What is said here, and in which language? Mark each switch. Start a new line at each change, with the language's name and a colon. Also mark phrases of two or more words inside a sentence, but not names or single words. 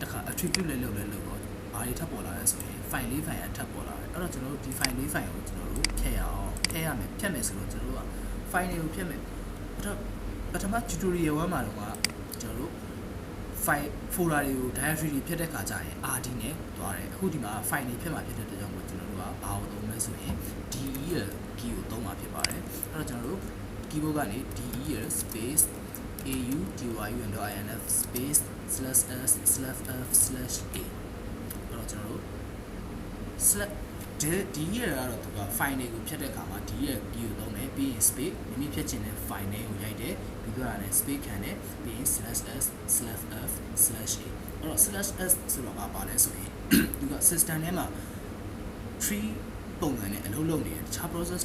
Burmese: ခါ attribute လည်းလုပ်တော့ဘာတွေထပ်ပေါ်လာလဲဆိုရင်
English: file 4 file
Burmese: ထပ်ပေါ်လာတယ်အဲ့တော့ကျွန်တော်တို့ဒီ
English: file 4 file
Burmese: ကိုကျွန်တော်တို့ဖြတ်ရမယ်ဖြတ်မယ်ဆိုတော့ကျွန်တော်တို့က file တွေကိုဖြတ်မယ်ပထမ tutorial 1မှာတော့ကျွန်တော်တို့
English: file folder
Burmese: တွေကို directory တွေဖြတ်တဲ့ခါကျရင် RD နဲ့သွားတယ်အခုဒီမှာ file တွေဖြတ်မှာဖြစ်တဲ့အတွက်ကြောင့်ကျွန်တော်တို့ကဘာကိုသုံးမလဲဆိုရင်
English: DEL key
Burmese: ကိုသုံးမှာဖြစ်ပါတယ်အဲ့တော့ကျွန်တော်တို့ keyboard ကနေ
English: DEL space audyun.inf space
Burmese: /s/f/a အဲ့တော့ကျွန်တော်တို့ select ဒီရကတော့သူက file တွေကိုဖြတ်တဲ့အခါမှာဒီရ key ကိုသုံးတယ်ပြီးရင် space မိမိဖြတ်ချင်တဲ့
English: file name
Burmese: ကိုရိုက်တယ်ပြီးတော့လည်း space ခံတယ်ပြီးရင် /s/f/a အဲ့တော့ /s ဆိုတော့ပါလဲဆိုရင်သူက system ထဲမှာ tree ပုံစံနဲ့အလုပ်လုပ်နေတဲ့တခြား process